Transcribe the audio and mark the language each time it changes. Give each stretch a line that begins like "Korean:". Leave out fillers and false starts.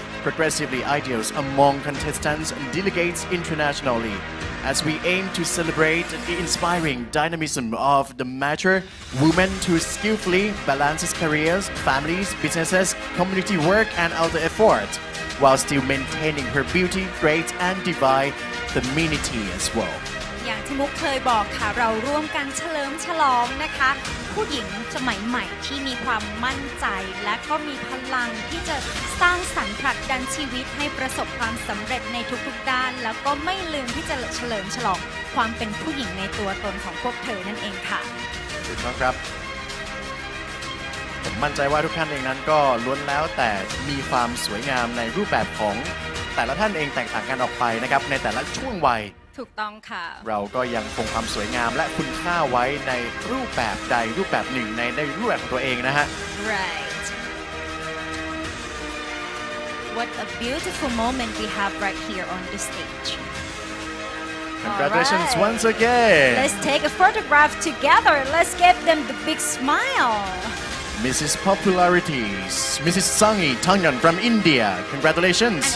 English: progressively ideals among contestants and delegates internationally, as we aim to celebrate the inspiring dynamism of the mature woman who skillfully balances careers, families, businesses, community work, and outer effort, while still maintaining her beauty, grace, and divine femininity as well.
Thai: อย่างที่มุกเคยบอกค่ะเราร่วมกันเฉลิมฉลองนะคะ ผู้หญิงสมัยใหม่ที่มีความมั่นใจและก็มีพลังที่จะสร้างสรรค์ผลักดันชีวิตให้ประสบความสำเร็จในทุกๆด้านแล้วก็ไม่ลืมที่จะเฉลิมฉลองความเป็นผู้หญิงในตัวตนของพวกเธอนั่นเองค่ะ ถูกต้องครับผมมั่นใจว่าทุกท่านเองนั้นก็ล้วนแล้วแต่มีความสวยงามในรูปแบบของแต่ละท่านเองแตกต่างกันออกไปนะครับในแต่ละช่วงวัย ถูกต้องค่ะ เราก็ยังคงความสวยงามและคุณค่าไว้ในรูปแบบใดรูปแบบหนึ่งในรูปแบบของตัวเองนะฮะ
English: Right What a beautiful moment we have right here on the stage Congratulations once again Let's take a photograph together Let's give them the big smile Mrs. Popularities Mrs. Sangi Tangan from India Congratulations